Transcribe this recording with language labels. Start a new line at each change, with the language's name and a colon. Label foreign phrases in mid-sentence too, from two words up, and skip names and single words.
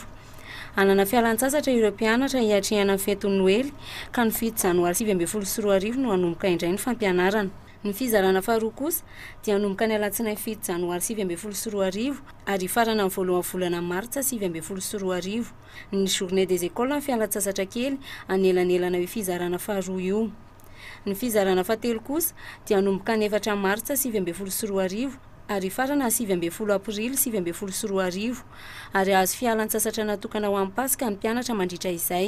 Malagasy: Anana fialan-tsasatra ireo mpianatra hiatrehana ny fetiny noely ka ny 7 janoary 20 sy 20 no hanomboka indray ny fampianarana. Ny fizarana faharoa kosa dia hanomboka ny alatsinainy 7 janoary 20 sy 20 ary farana ny voalohan'ny volana martsa 20 sy 20. Ny
French: journée des écoles
Malagasy: ny fialan-tsasatra kely anelanelana io fizarana faharoa io. Ny fizarana fahatelo kosa dia hanomboka ny 4 martsa 20 sy 20 ary farana 20 aprily 20 sy 20 ary azo fialan-tsasatra natokana ho amin'ny pasika ny mpianatra mandritra izay.